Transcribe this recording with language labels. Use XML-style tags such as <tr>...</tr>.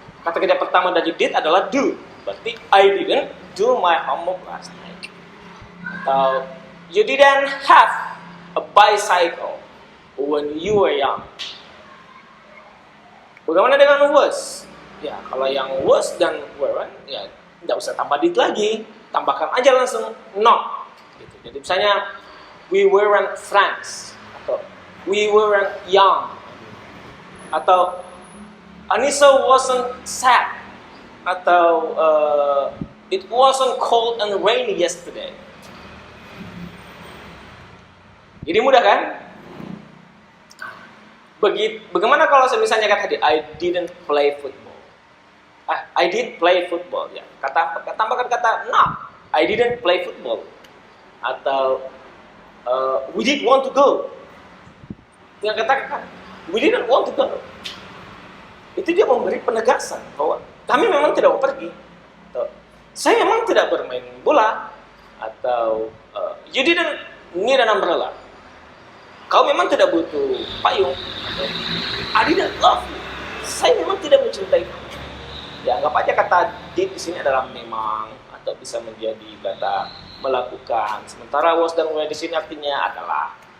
<id>Kata kerja pertama dari did adalah do.</id> <en>Berarti I didn't do my homework last night. Atau you didn't have a bicycle when you were young.</en> <id>Bagaimana dengan was? Ya, kalau yang was dan weren't, ya tidak usah tambah did lagi, tambahkan aja langsung not. Gitu. Jadi misalnya</id> <en>we weren't friends, atau we weren't young, atau Anissa wasn't sad, atau it wasn't cold and rainy yesterday.</en> <id>Jadi mudah kan? Bagaimana kalau misalnya kata tadi</id> <en>I didn't play football? I did play football, ya.</en> <id>Tambahkan kata</id> <en>not. I didn't play football. Atau we did want to go.</en> <id>Tinggal katakan</id> <en>we didn't want to go.</en> <id>Itu dia memberi penegasan bahwa kami memang tidak mau pergi. Atau saya memang tidak bermain bola.</id> <en>Atau you didn't need an umbrella.</en> <id>Kau memang tidak butuh payung. Atau</id> <en>I didn't love you.</en> <id>Saya memang tidak mencintai kamu. Ya, anggap aja kata did di sini adalah memang, atau bisa menjadi kata melakukan. Sementara was dan were di sini artinya adalah.</id>